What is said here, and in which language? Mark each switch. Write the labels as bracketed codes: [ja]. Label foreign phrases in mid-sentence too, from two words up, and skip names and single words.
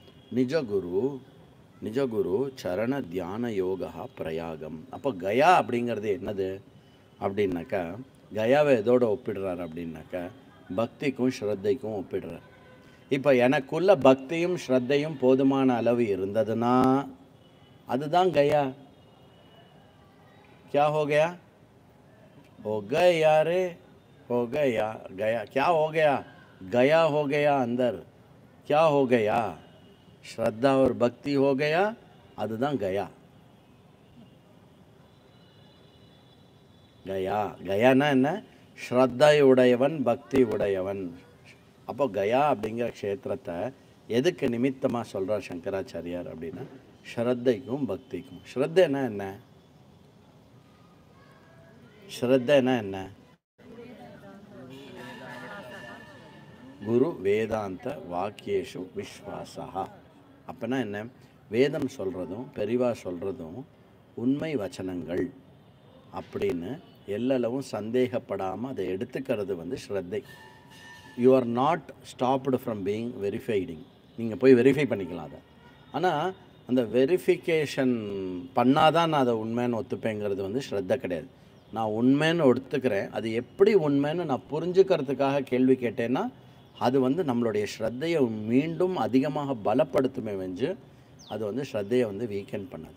[ta] நிஜகுரு சரண தியான யோகா பிரயாகம். அப்போ கயா அப்படிங்கிறது என்னது அப்படின்னாக்கா கயாவை எதோடு ஒப்பிடுறார் அப்படின்னாக்கா பக்திக்கும் ஸ்ரத்தைக்கும் ஒப்பிடுறார். இப்போ எனக்குள்ள பக்தியும் ஸ்ரத்தையும் போதுமான அளவு இருந்ததுன்னா அதுதான் கயா. [hi] क्या हो गया? हो गया रे, हो गया. गया क्या हो गया? गया हो गया. अंदर क्या हो गया? श्रद्धा और भक्ति हो गया. [ta] அதுதான் கயா. கயானா என்ன? ஸ்ரத்தை உடையவன், பக்தி உடையவன். அப்போ கயா அப்படிங்கிற க்ஷேத்திரத்தை எதுக்கு நிமித்தமாக சொல்கிறார் சங்கராச்சாரியார் அப்படின்னா ஸ்ரத்தைக்கும் பக்திக்கும். ஸ்ரத்தைன்னா என்ன? ஸ்ரத்தைன்னா என்ன? [sa] गुरु वेदान्त वाक्येषु विश्वासः. [ta] அப்போனா என்ன? வேதம் சொல்கிறதும் பெரிவா சொல்கிறதும் உண்மை வச்சனங்கள் அப்படின்னு எல்லளவும் சந்தேகப்படாமல் அதை எடுத்துக்கிறது வந்து ஸ்ரத்தை. [en] you are not stopped from being verifying. [ta] நீங்கள் போய் வெரிஃபை பண்ணிக்கலாம் அதை. ஆனால் அந்த வெரிஃபிகேஷன் பண்ணாதான் நான் அதை உண்மைன்னு ஒத்துப்பேங்கிறது வந்து ஸ்ரத்தை கிடையாது. நான் உண்மைன்னு ஒத்துக்கிறேன், அது எப்படி உண்மைன்னு நான் புரிஞ்சுக்கிறதுக்காக கேள்வி கேட்டேன்னா அது வந்து நம்மளுடைய ஸ்ரத்தையை மீண்டும் அதிகமாக பலப்படுத்துமே வெஞ்சு அது வந்து ஸ்ரத்தையை வந்து வீக்கெண்ட் பண்ணாது.